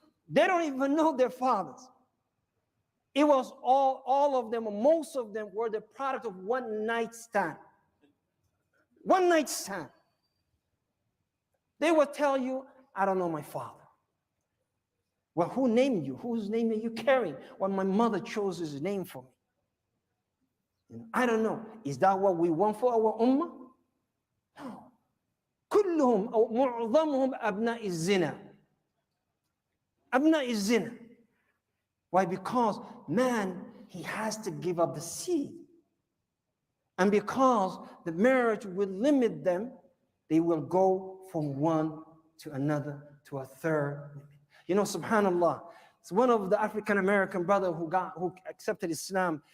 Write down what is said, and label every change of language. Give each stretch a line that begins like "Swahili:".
English: They don't even know their fathers. It was all of them, most of them were the product of one night stand. One night stand. They will tell you, I don't know my father. Well, who named you? Whose name are you carrying? Well, my mother chose his name for me. I don't know. Is that what we want for our ummah? No.
Arabic: كلهم أو معظمهم أبناء الزنا. أبناء الزنا.
English: Why? Because man, he has to give up the seed. And because the marriage will limit them, they will go from one to another to a third. You know, subhanallah, it's one of the African American brother who accepted Islam.